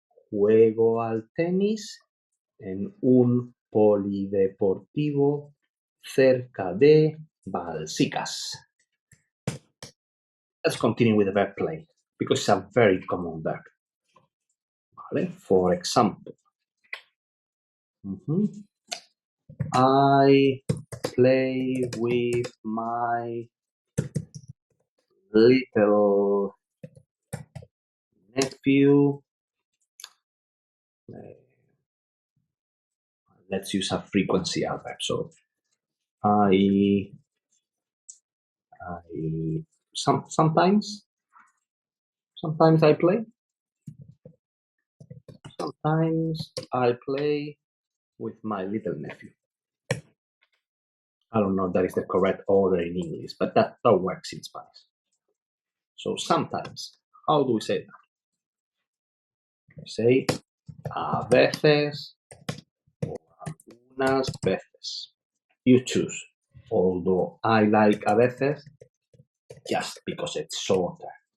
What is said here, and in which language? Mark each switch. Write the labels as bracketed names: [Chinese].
[Spanish] Juego al tenis en un polideportivo cerca de Balsicas. [English] Let's continue with the verb play because it's a very common verb. Vale? For example, I play with my little nephew. Let's use a frequency adverb. So I sometimes I play. Sometimes I play with my little nephew. I don't know if that is the correct order in English, but that works in Spanish. So sometimes, how do we say that? We say a veces or algunas veces. You choose. Although I like a veces just because it's shorter.